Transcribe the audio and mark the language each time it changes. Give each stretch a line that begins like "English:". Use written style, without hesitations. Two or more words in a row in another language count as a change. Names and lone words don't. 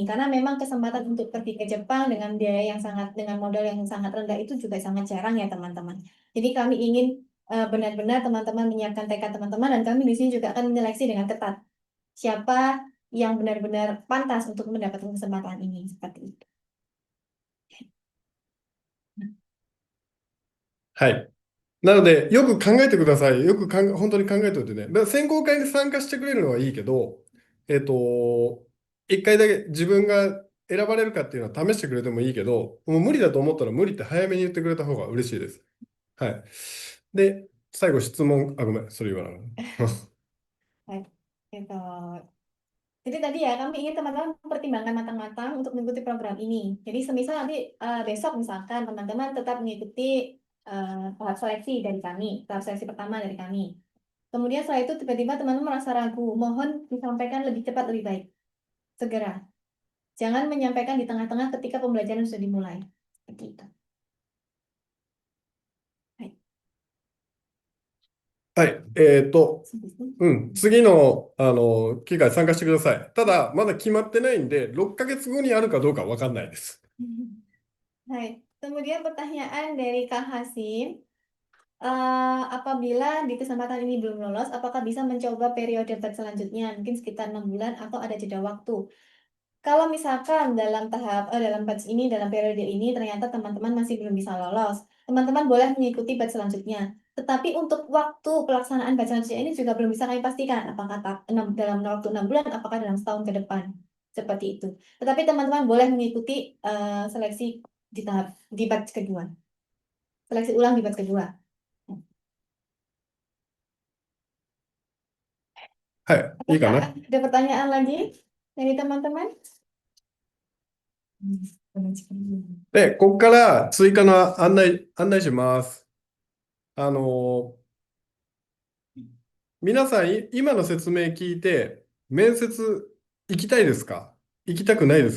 Indonesian: Karena memang kesempatan untuk pergi ke Jepang dengan biaya yang dengan modal yang sangat rendah itu juga sangat jarang ya teman-teman. Jadi kami ingin benar-benar teman-teman menyiapkan tekad teman-teman, dan kami di sini juga akan menyeleksi dengan ketat siapa yang benar-benar pantas untuk mendapatkan kesempatan ini seperti itu.
Japanese: はい。なので、よく考えてください。本当に考えておいてね。だから選考会に参加してくれるのはいいけど、一回だけ自分が選ばれるかっていうのは試してくれてもいいけど、もう無理だと思ったら無理って早めに言ってくれた方が嬉しいです。はい。で、最後質問、ごめん、それ言わない。
Indonesian: Baik. Gitu. Jadi tadi ya kami ingin teman-teman mempertimbangkan matang-matang untuk mengikuti program ini. Jadi semisal nanti besok misalkan teman-teman tetap mengikuti tahap seleksi dari kami, tahap seleksi pertama dari kami. Kemudian setelah itu tiba-tiba teman-teman merasa ragu, mohon disampaikan lebih cepat lebih baik. Segera. Jangan menyampaikan di tengah-tengah ketika pembelajaran sudah dimulai. Seperti itu.
Japanese: はい。そうですね。次の、機会参加してください。ただ、まだ決まってないんで、6ヶ月後にあるかどうかわかんないです。
Indonesian: Baik. Kemudian pertanyaan dari Kak Hasim, apabila di kesempatan ini belum lolos, apakah bisa mencoba periode batch selanjutnya, mungkin sekitar 6 bulan atau ada jeda waktu? Kalau misalkan dalam batch ini, dalam periode ini ternyata teman-teman masih belum bisa lolos, teman-teman boleh mengikuti batch selanjutnya. Tetapi untuk waktu pelaksanaan batch selanjutnya ini juga belum bisa kami pastikan, apakah dalam waktu 6 bulan, apakah dalam setahun ke depan. Seperti itu. Tetapi teman-teman boleh mengikuti seleksi di batch kedua. Seleksi ulang di batch kedua.
Japanese: はい。いいかな。
Indonesian: Apakah ada pertanyaan lagi dari teman-teman?
Japanese: で、ここから追加の案内します。皆さん、今の説明聞いて、面接行きたいですか？行きたくないです。